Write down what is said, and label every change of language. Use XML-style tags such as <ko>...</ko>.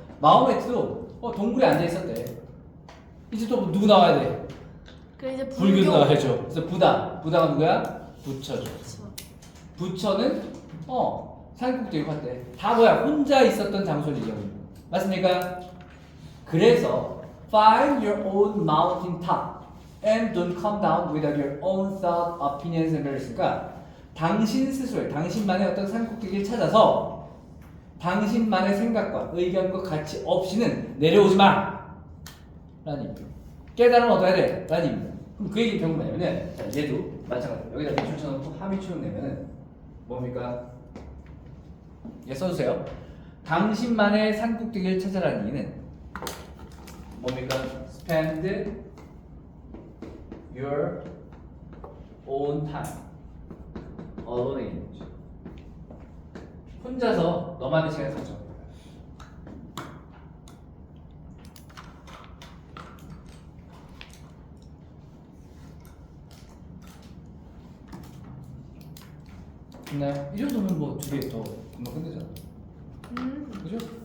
<ko>마호메트도 동굴에 앉아 있었대. 이제 또 누구 나와야 돼? 그래 이제 불교 나와야죠. 그래서 부다가 누구야? 부처죠. 그쵸. 부처는 산국도 있고 한데 다 뭐야? 혼자 있었던 장소를 얘기하는 거예요. 맞습니까?</ko> <en>그래서 find your own mountain top and don't come down without your own thought, opinions and values.</en> <ko>그러니까 당신 스스로의 당신만의 어떤 산꼭대기를 찾아서 당신만의 생각과 의견과 가치 없이는 내려오지 마! 라는 얘기입니다. 깨달으면 어떻게 해야 돼? 라는 얘기입니다. 그럼 그 얘기는 결국 뭐냐면은 자, 얘도 마찬가지로 여기다 밑줄 쳐놓고 하미추를 내면은 뭡니까? 얘 써주세요. 당신만의 산꼭대기를 찾아라는 얘기는 뭡니까?</ko> <en>Spend your own time alone in it.</en> <ko>혼자서 너만의 시간을 가져. 됐나요? 이 정도면 뭐 두 개 더 금방 끝내잖아. 그죠?</ko>